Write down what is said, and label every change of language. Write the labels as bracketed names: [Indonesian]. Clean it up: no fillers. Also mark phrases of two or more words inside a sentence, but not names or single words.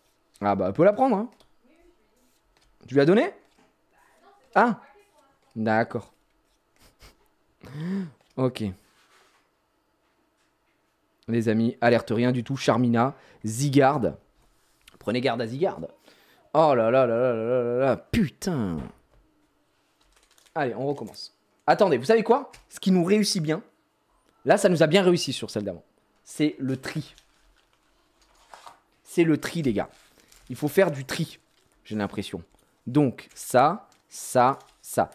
[French] Ah bah, elle peut la prendre, hein. Tu lui as donné? Ah. D'accord. Ok. Les amis, alerte rien du tout. Charmina, Zygarde. Prenez garde à Zygarde. Oh là là là là là là là. Putain. Allez, on recommence. Attendez, vous savez quoi? Ce qui nous réussit bien, là, ça nous a bien réussi sur celle d'avant. C'est le tri. C'est le tri, les gars. Il faut faire du tri, j'ai l'impression. Donc, ça, ça, ça.